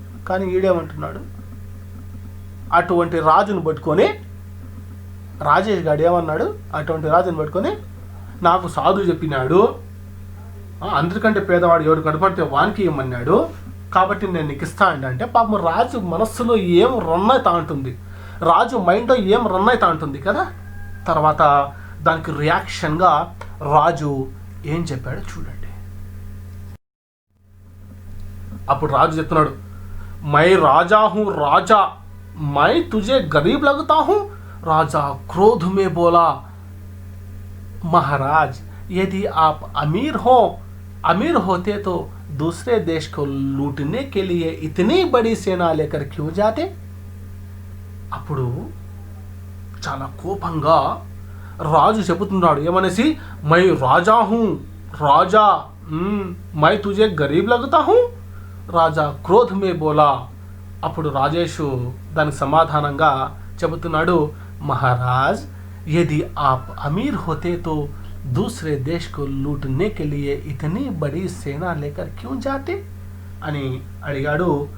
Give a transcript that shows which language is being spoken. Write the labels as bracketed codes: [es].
[te] కానీ ఈడేమంటున్నాడు, అటువంటి రాజును పట్టుకొని, రాజేష్ గారు ఏమన్నాడు, అటువంటి రాజును పట్టుకొని నాకు సాధువు చెప్పినాడు, అందరికంటే పేదవాడు ఎవరు కనపడితే వానికి ఇవ్వమన్నాడు, కాబట్టి నేను నీకు ఇస్తా అంటే పాపం రాజు మనస్సులో ఏం రన్ అవుతా ఉంటుంది, రాజు మైండ్లో ఏం రన్ అవుతా ఉంటుంది కదా. తర్వాత దానికి రియాక్షన్గా రాజు ఏం చెప్పాడో చూడండి. అప్పుడు రాజు చెప్తున్నాడు, [hi] my Raja who Raja, my తుజే Garib లగుతా who. రాజా క్రోధ మే బోలా, महाराज यदि आप अमीर होते तो दूसरे देश को लूटने के लिए इतनी बड़ी सेना लेकर क्यों जाते? [te] అప్పుడు చాలా కోపంగా రాజు చెబుతున్నాడు, ఏమనేసి, [hi] my Raja who Raja, my తుజే Garib లగుతా who. రాజా క్రోధ్ మే బోలా. [te] అప్పుడు రాజేషు దానికి సమాధానంగా చెబుతున్నాడు, [hi] మహారాజ్ यदि आप अमीर होते तो दूसरे देश को लूटने के लिए इतनी बड़ी सेना लेकर क्यों जाते [te] అని అడిగాడు.